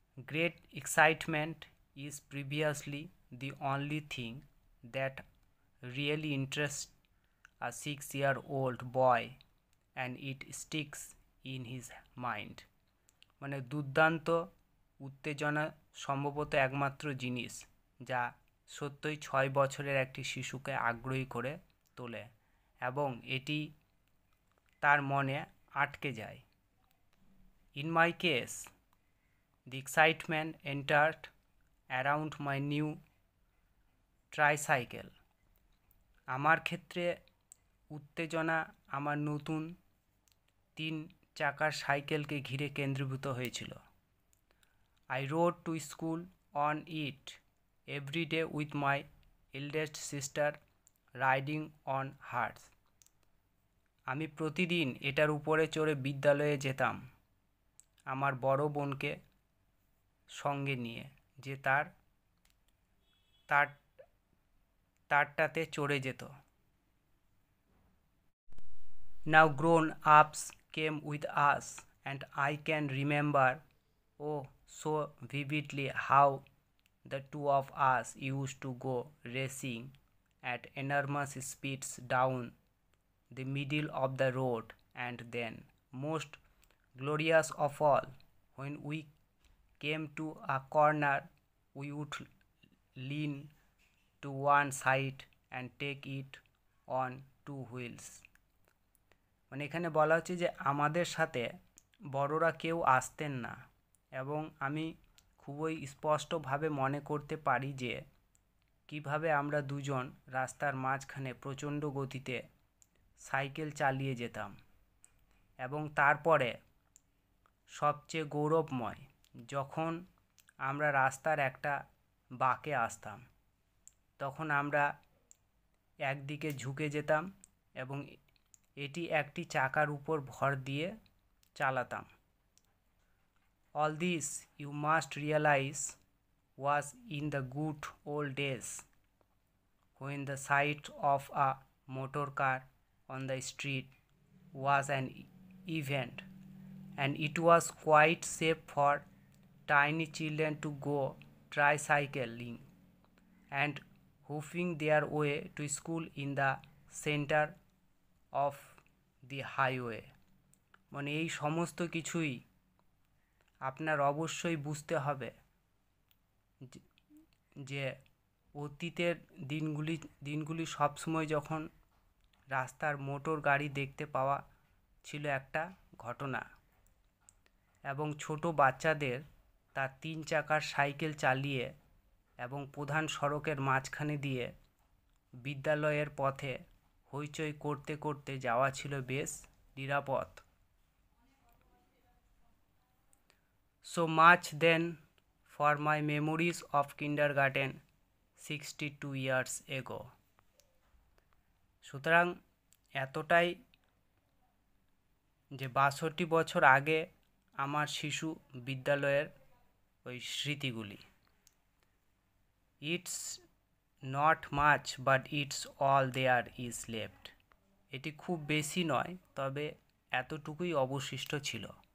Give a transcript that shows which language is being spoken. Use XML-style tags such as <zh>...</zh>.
<en>Great excitement is previously the only thing that really interests a 6-year-old boy, and it sticks in his mind.</en> <bn>মানে দুর্দান্ত উত্তেজনা সম্ভবত একমাত্র জিনিস যা সত্যই 6 বছরের একটি শিশুকে আগ্রহী করে তোলে এবং এটি তার মনে আটকে যায়।</bn> <en>In my case, the excitement entered around my new tricycle.</en> <bn>আমার ক্ষেত্রে উত্তেজনা আমার নতুন 3 চাকার সাইকেলকে ঘিরে কেন্দ্রীভূত হয়েছিল।</bn> <en>I rode to school on it every day with my eldest sister riding on hers.</en> <bn>আমি প্রতিদিন এটার উপরে চড়ে বিদ্যালয়ে যেতাম, আমার বড় বোনকে সঙ্গে নিয়ে, যে তারটাতে চড়ে যেত।</bn> <en>Now grown-ups came with us, and I can remember, oh, so vividly, how the two of us used to go racing at enormous speeds down the middle of the road, and then, most glorious of all. When we came to a corner, we would lean to one side and take it on two wheels.</en> <bn>মানে এখানে বলা হচ্ছে যে আমাদের সাথে বড়রা কেউ আসতেন না, এবং আমি খুবই স্পষ্টভাবে মনে করতে পারি যে কিভাবে আমরা দুজন রাস্তার মাঝখানে প্রচণ্ড গতিতে সাইকেল চালিয়ে যেতাম। এবং তারপরে সবচেয়ে গৌরবময়, যখন আমরা রাস্তার একটা বাঁকে আসতাম, তখন আমরা একদিকে ঝুঁকে যেতাম এবং এটি একটি চাকার উপর ভর দিয়ে চালাতাম।</bn> <en>All this, you must realize, was in the good old days, when the sight of a motor car on the street was an event, and it was quite safe for tiny children to go tricycling and hoofing their way to school in the center of the highway.</en> <bn>মানে এই সমস্ত কিছুই আপনার অবশ্যই বুঝতে হবে যে অতীতের দিনগুলি সবসময় যখন রাস্তার মোটর গাড়ি দেখতে পাওয়া ছিল একটা ঘটনা, এবং ছোট বাচ্চাদের তার 3 চাকার সাইকেল চালিয়ে এবং প্রধান সড়কের মাঝখানে দিয়ে বিদ্যালয়ের পথে হইচই করতে করতে যাওয়া ছিল বেশ নিরাপদ।</bn> <en>So much then for my memories of kindergarten 62 years ago.</en> <bn>সুতরাং এতটাই যে 62 বছর আগে আমার শিশু বিদ্যালয়ের ওই স্মৃতিগুলি।</bn> <en>It's not much but it's all there is left.</en> <bn>এটি খুব বেশি নয়, তবে এতটুকুই অবশিষ্ট ছিল।</bn>